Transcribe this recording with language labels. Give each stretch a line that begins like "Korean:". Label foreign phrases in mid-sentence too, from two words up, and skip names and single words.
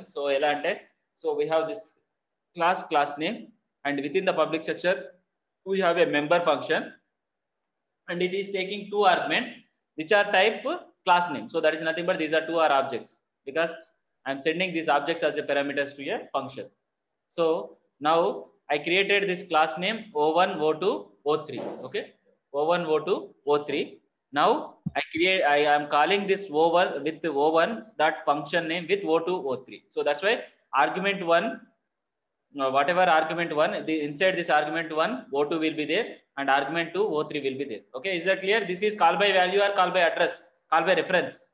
English: So elante, so we have this class name, and within the public section we have a member function, and it is taking two arguments which are type class name. So that is nothing but these are two are objects, because I am sending these objects as a parameters to a function. So now I created this class name o1 o2 o3. Okay, o1 o2 o3. Now I am calling this o1 with o1 dot function name with o2 o3. So that's why argument 1, whatever argument 1, inside this argument 1 o2 will be there, and argument 2 o3 will be there. Okay, is that clear? This is call by value or call by address, call by reference?